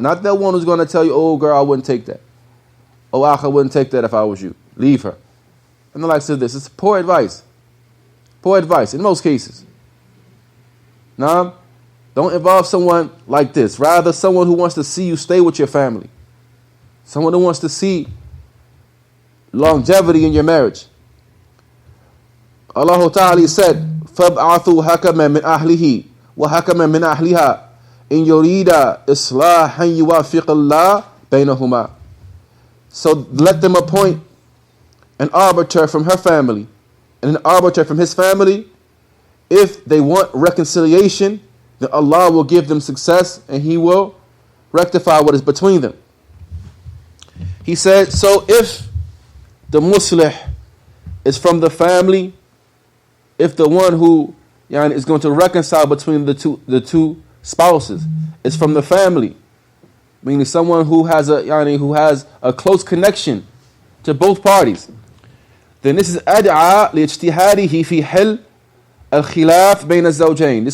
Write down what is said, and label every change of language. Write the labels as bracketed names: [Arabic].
[English] Not that one who's going to tell you, oh girl, I wouldn't take that. Oh, I wouldn't take that if I was you. Leave her. And the likes of this. It's poor advice. Poor advice in most cases. Now, don't involve someone like this. Rather, someone who wants to see you stay with your family. Someone who wants to see longevity in your marriage. Allah Ta'ala said, [Arabic] فَابْعَثُوا حَكَمًا مِنْ أَهْلِهِ وَحَكَمًا مِنْ أَهْلِهَا إِنْ يُرِيدَ إِصْلَاحًا يُوَافِقَ اللَّهَ بَيْنَهُمَا. [English] So let them appoint an arbiter from her family and an arbiter from his family. If they want reconciliation, then Allah will give them success and He will rectify what is between them. He said, so if the muslih is from the family, if the one who is going to reconcile between the two spouses is from the family, meaning someone who has a close connection to both parties, then this is [Arabic] ad'a lijtihadihi fi hal al-khilaf bayna az-zawjayn.